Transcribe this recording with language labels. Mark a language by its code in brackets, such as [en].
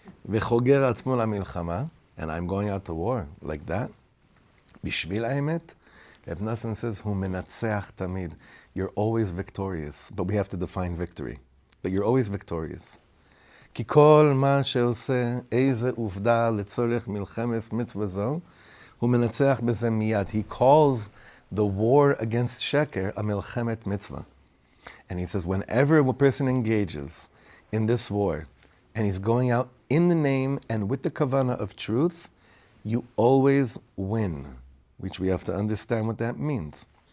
[he] וחוגר עצמו למלחמה, [en] and I'm going out to war like that. [he] בשביל האמת, [en] Rav Nosson says, [he] hu menatzeach tamid. [en] You're always victorious, but we have to define victory. But you're always victorious. [he] כי כל מה שעושה איזה עובדה לצורך מלחמת מצווה זו, הוא מנצח בזה מיד. [en] He calls the war against Cheker a מלחמת mitzvah. And he says, whenever a person engages in this war, and he's going out in the name and with the kavanah of truth, you always win, which we have to understand what that means.